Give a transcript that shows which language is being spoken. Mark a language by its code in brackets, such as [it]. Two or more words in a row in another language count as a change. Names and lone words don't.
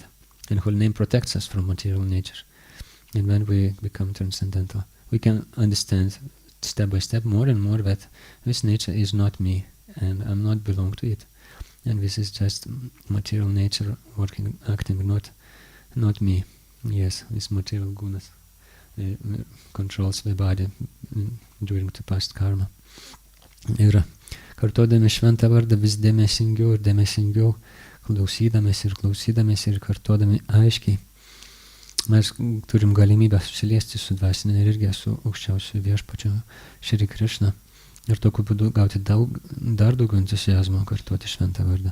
[en] And holy name protects us from material nature. And when we become transcendental, we can understand step by step more and more that this nature is not me, and I'm not belong to it. And this is just material nature working, acting, not me. Yes, this material gunas controls the body during the past karma. [lt] Ir kartuodami šventą vardą vis dėmesingiau, klausydamės ir kartuodami aiškiai, mes turim galimybę susiliesti su dvasinė energija, su aukščiausiu viešpačiu Šri Krišna. Ir tokiu būdu gauti dar daugiau entuziazmo kartuoti šventą vardą.